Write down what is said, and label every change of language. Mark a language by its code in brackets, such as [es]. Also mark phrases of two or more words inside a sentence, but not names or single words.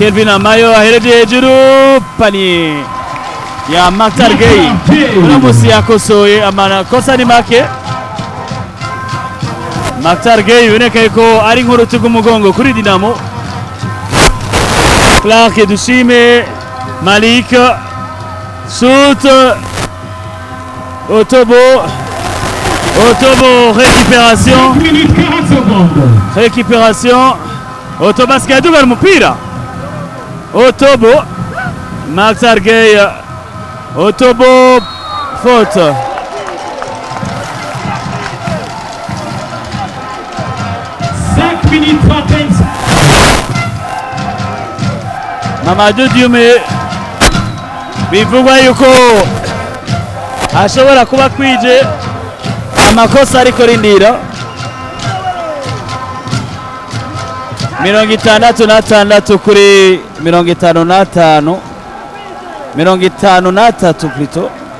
[rn] Kelvin Amayo ahereje hejuru pani ya Maktar Gay uno musi yakosoye amakosa ni make. Maktar Gay biboneka yuko ari nk'uruti rw'umugongo kuri Dinamo. Clark Dushime, Malik, shoot, Otobo, récupération, [fr] 5 minutes 40 secondes. récupération, [rn] Otobo askaduga umupira, Otobo, Maktar Gay, Otobo, faute. Minutes 30. Mamadou Diume bivugwa yuko ashobora kuba kwije amakosa ariko rindira 66 kuri 55 53 plutôt.